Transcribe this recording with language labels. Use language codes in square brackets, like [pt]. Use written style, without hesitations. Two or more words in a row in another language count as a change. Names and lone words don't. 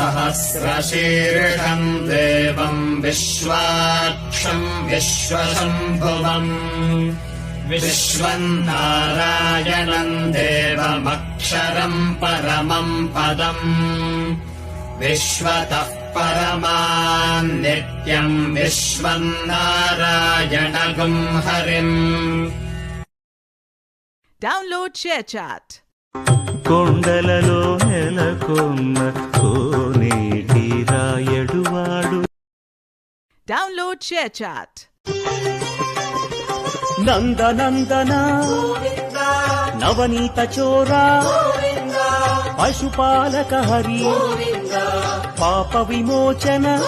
[sa] सहस्रशीर्षम् देवम् विश्वाक्षम् विश्वशम्भुवम् विश्वम् नारायणम् देवमक्षरम् परमम् पदम् विश्वतः परमान् नित्यम् विश्वम् नारायणगुम् हरिम्. [en] Download ShareChat. [te] కొండలలో నెలకొన్న కోనేటి రాయడువాడు. [en] Download ShareChat. [sa] నందనందన నవనీత చోరా పశుపాలక హరి పాప విమోచన